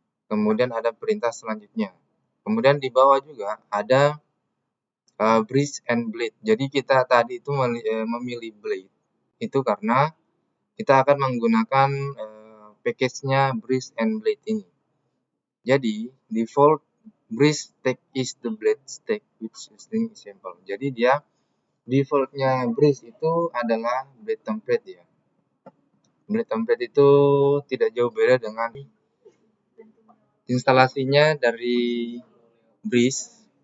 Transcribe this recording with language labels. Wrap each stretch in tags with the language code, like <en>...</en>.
<id>Kemudian ada perintah selanjutnya. Kemudian di bawah juga ada Breeze and Blade. Jadi kita tadi itu memilih Blade itu karena kita akan menggunakan package-nya Breeze and Blade ini. Jadi</id> <en>default Breeze stack is the Blade stack which is simple.</en> <id>Jadi dia defaultnya Breeze itu adalah Blade template ya. Blade template itu tidak jauh beda dengan instalasinya dari Breeze.</id>